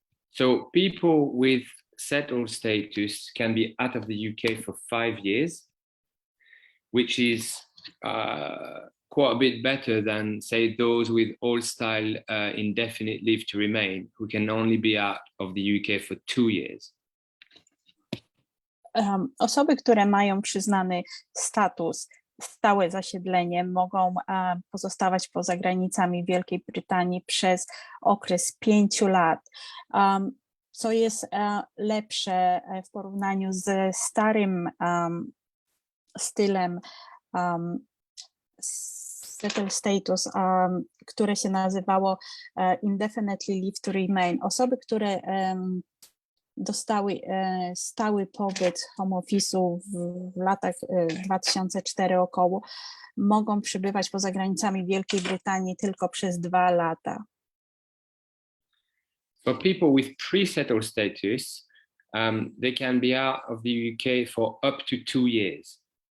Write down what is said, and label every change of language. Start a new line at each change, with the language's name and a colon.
English: So people with settled status can be out of the UK for 5 years, which is quite a bit better than, say, those with old-style indefinite leave to remain, who can only be out of the UK for 2 years.
Polish: Osoby, które mają przyznany status, stałe zasiedlenie, mogą pozostawać poza granicami Wielkiej Brytanii przez okres 5 lat, co jest lepsze w porównaniu ze starym stylem settled status, które się nazywało indefinitely leave to remain. Osoby, które dostały stały pobyt home office'u w latach 2004 około, mogą przybywać poza granicami Wielkiej Brytanii tylko przez 2 lata.
English: For people with pre-settled status, they can be out of the UK for up to 2 years.